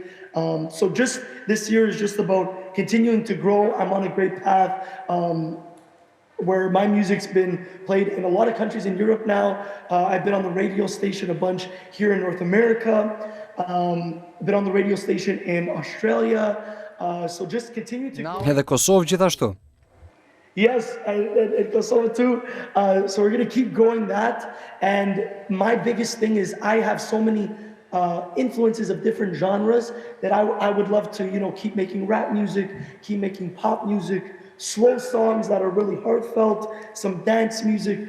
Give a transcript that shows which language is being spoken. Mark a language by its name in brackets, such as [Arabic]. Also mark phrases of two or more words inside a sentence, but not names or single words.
[English] So just this year is just about continuing to grow. I'm on a great path where my music's been played in a lot of countries in Europe now. I've been on the radio station a bunch here in North America. Been on the radio station in Australia. So just continue to grow. [Albanian] Edhe Kosovë gjithashtu. [English] Yes, and Kosovo too. So we're going to keep growing that. And my biggest thing is I have so many influences of different genres that I would love to, you know, keep making rap music, keep making pop music, slow songs that are really heartfelt, some dance music.